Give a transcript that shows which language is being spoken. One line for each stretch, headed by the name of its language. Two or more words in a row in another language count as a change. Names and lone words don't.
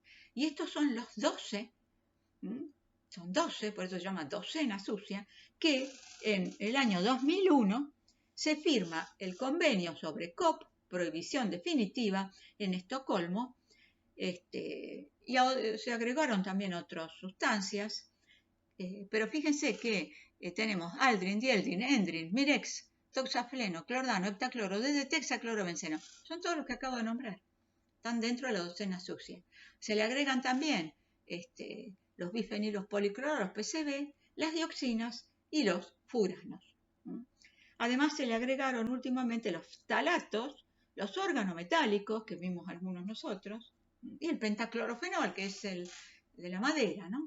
Spanish: Y estos son los 12, son 12, por eso se llama docena sucia, que en el año 2001 se firma el convenio sobre COP, prohibición definitiva, en Estocolmo, y se agregaron también otras sustancias, pero fíjense que tenemos aldrin, dieldrin, endrin, mirex, toxafleno, clordano, heptacloro, DDT, hexaclorobenceno. Son todos los que acabo de nombrar. Están dentro de la docena sucia. Se le agregan también los bifenilos policloros, los PCB, las dioxinas y los furanos. Además se le agregaron últimamente los ftalatos, los organometálicos, que vimos algunos nosotros, y el pentaclorofenol, que es el de la madera, ¿no?